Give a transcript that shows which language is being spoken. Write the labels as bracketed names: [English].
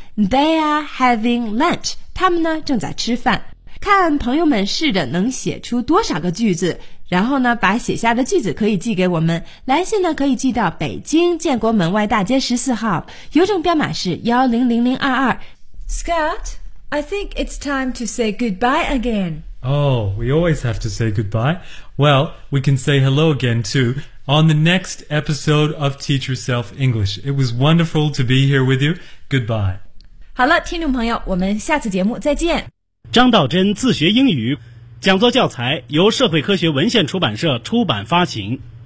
[English] They are having lunch， [Chinese] 他们呢正在吃饭。看朋友们试着能写出多少个句子，然后呢把写下的句子可以寄给我们，来信呢可以寄到北京建国门外大街14号，邮政编码是100022。 [English] Scott，I think it's time to say goodbye again. Oh, we always have to say goodbye. Well, we can say hello again too on the next episode of Teach Yourself English. It was wonderful to be here with you. Goodbye. [Chinese] 好了，听众朋友，我们下次节目再见。张道真自学英语讲座教材由社会科学文献出版社出版发行。